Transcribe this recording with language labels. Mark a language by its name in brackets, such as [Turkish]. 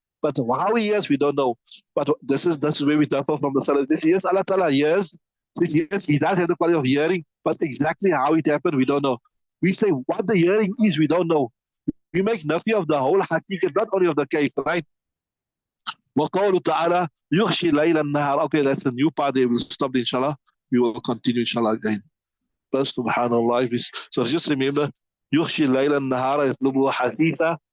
[English] But how he hears, we don't know. But this is where we differ from the Salaf. This yes, Allah Ta'ala hears. Says yes, he does have the quality of hearing, but exactly how it happened, we don't know. We say what the hearing is, we don't know. We make nafi of the whole hakikat, not only of the kayf, right? [Arabic] وقوله تعالى يغشي الليل النهار. [English] Okay, that's the new part. They will stop, inshallah. We will continue, inshallah, again. Plus, subhanallah. So just remember, [Arabic] يغشي الليل النهار يطلبه حثيثا.